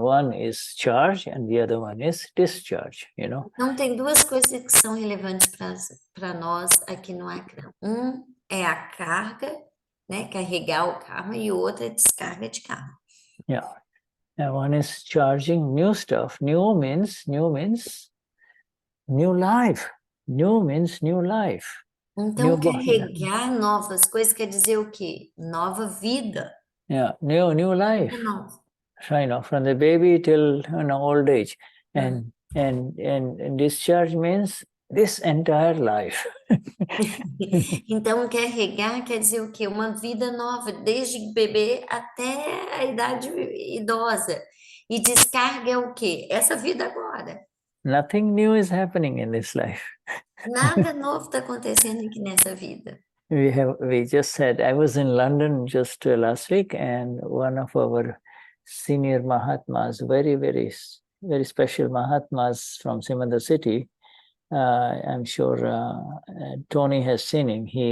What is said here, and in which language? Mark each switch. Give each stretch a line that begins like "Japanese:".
English: One is charge and the other one is discharge,
Portuguese: Então, tem duas coisas que são relevantes para nós aqui no Akram. É a carga, né, carregar o karma, e o outro é descarga de karma.
English: Yeah. And one is charging new stuff. New means new life. New means new life.
Portuguese: Então, carregar novas coisas quer dizer o quê? Nova vida.
English: Yeah, new life. From the baby till old age. And discharge means this entire life.
Portuguese: Então, carregar quer dizer o quê? Uma vida nova, desde bebê até a idade idosa. E descarga é o quê? Essa vida agora.
English: Nothing new is happening in this life.
Portuguese: Nada novo está acontecendo aqui nessa vida.
English: We just said, I was in London just last week, and one of our senior Mahatmas, very, very, very special Mahatmas from Simandar city, I'm sure Tony has seen him.